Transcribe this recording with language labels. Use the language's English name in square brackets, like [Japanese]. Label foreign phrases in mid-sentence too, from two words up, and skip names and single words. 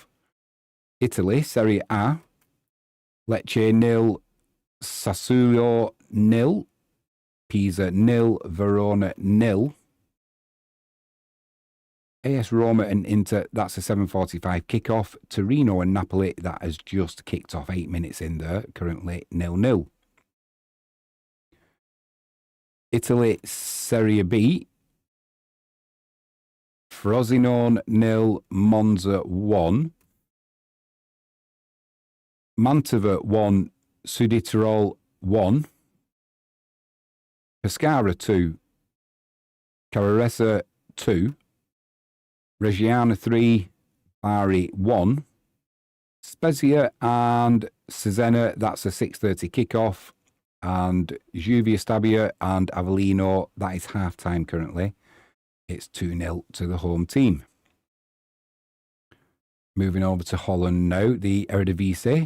[English] Italy, Serie A, Lecce 0, Sassuolo 0, Pisa 0, Verona 0, AS Roma and Inter, that's a 7:45 kick-off. Torino and Napoli, that has just kicked off 8 minutes in there, currently 0-0. Italy, Serie B, Frosinone 0, Monza 1, Mantova 1, Südtirol 1, Pescara 2, Carraresa 2, Reggiana 3, Bari 1, Spezia and Cesena, that's a 6:30 kick-off, and Juvia Stabia and Avellino, that is half-time currently. It's 2-0 to the home team. Moving over to Holland now, the Eredivisie.